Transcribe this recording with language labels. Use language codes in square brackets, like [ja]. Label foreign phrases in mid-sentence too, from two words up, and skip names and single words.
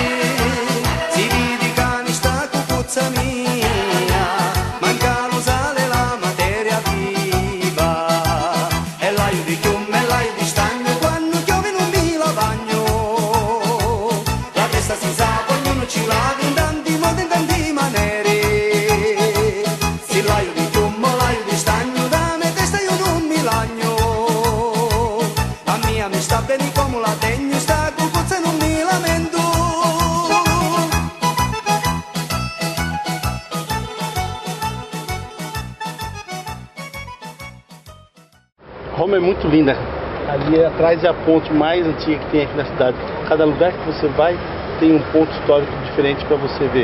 [scn] Mia, manca lo sale la materia viva, e l'aio di chiume e l'aio di stagno, quando piove non mi la bagno, la testa si sa, ognuno ci lava in tanti modi, in tanti maniere, se l'aio di chiume o l'aio di stagno, da me testa io non mi lagno, a mia mi sta bene come la tegno, sta cucuzza e non mi lamento. [pt] Roma é muito linda. Ali atrás é a ponte mais antiga que tem aqui na cidade. Cada lugar que você vai tem um ponto histórico diferente para você ver.